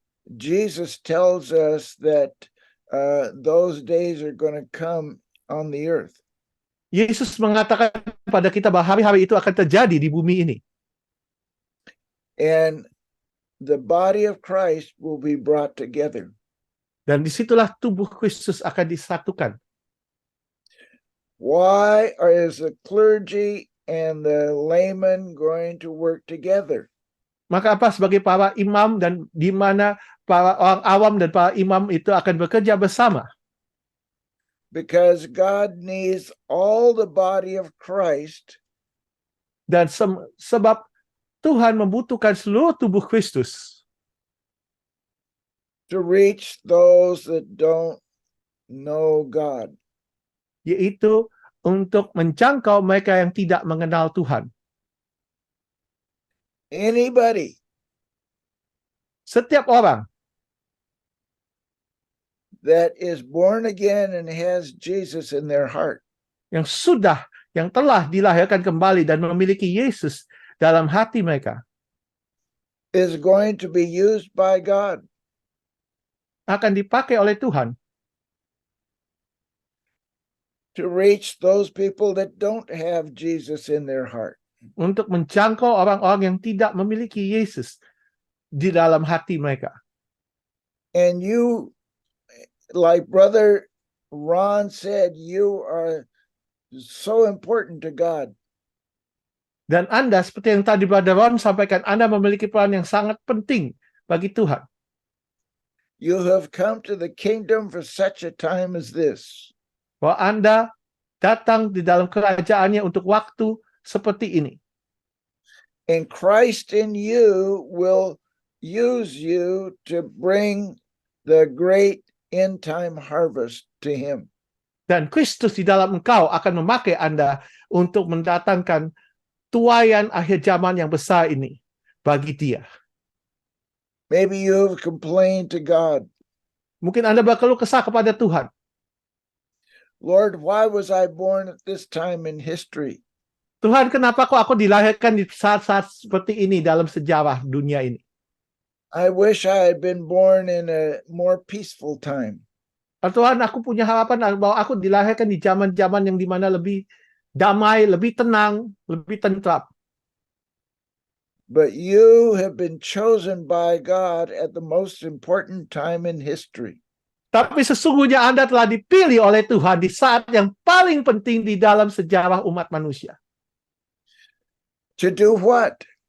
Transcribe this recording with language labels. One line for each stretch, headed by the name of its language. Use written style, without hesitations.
English: Jesus tells us that those days are going to come on the earth.
Indonesian: Yesus mengatakan pada kita bahwa hari-hari itu akan terjadi di bumi ini.
English: And the body of Christ will be brought together.
Indonesian: Dan disitulah tubuh Kristus akan disatukan.
English: Why is the clergy and the layman going to work together?
Indonesian: Maka apa sebagai para imam dan di mana para orang awam dan para imam itu akan bekerja bersama?
English: Because God needs all the body of Christ
Indonesian: Dan sebab Tuhan membutuhkan seluruh tubuh Kristus
English: to reach those that don't know God.
Indonesian: yaitu untuk menjangkau mereka yang tidak mengenal Tuhan.
English: Anybody
Indonesian: Setiap orang
English: that is born again and has Jesus in their heart
Indonesian: yang telah dilahirkan kembali dan memiliki Yesus dalam hati mereka
English: is going to be used by God
Indonesian: akan dipakai oleh Tuhan
English: to reach those people that don't have Jesus in their heart.
Indonesian: untuk menjangkau orang-orang yang tidak memiliki Yesus di dalam hati mereka.
English: And you, like Brother Ron said, you are so important to God.
Indonesian: Dan Anda, seperti yang tadi Brother Ron sampaikan, Anda memiliki peran yang sangat penting bagi Tuhan.
English: You have come to the kingdom for such a time as this.
Indonesian: Bahwa Anda datang di dalam kerajaannya untuk waktu seperti ini.
English: And Christ in you will use you to bring the great end time harvest to him.
Indonesian: Dan Kristus di dalam engkau akan memakai Anda untuk mendatangkan tuaian akhir zaman yang besar ini bagi dia.
English: Maybe you've complained to God,
Indonesian: Mungkin Anda berkeluh kesah kepada Tuhan.
English: Lord, why was I born at this time in history?
Indonesian: Tuhan, kenapa kok aku dilahirkan di saat-saat seperti ini dalam sejarah dunia ini?
English: I wish I had been born in a more peaceful time.
Indonesian: Tuhan, aku punya harapan bahwa aku dilahirkan di zaman-zaman yang dimana lebih damai, lebih tenang, lebih tentram.
English: But you have been chosen by God at the most important time in history.
Indonesian: Tapi sesungguhnya Anda telah dipilih oleh Tuhan di saat yang paling penting di dalam sejarah umat manusia.
English: To do what?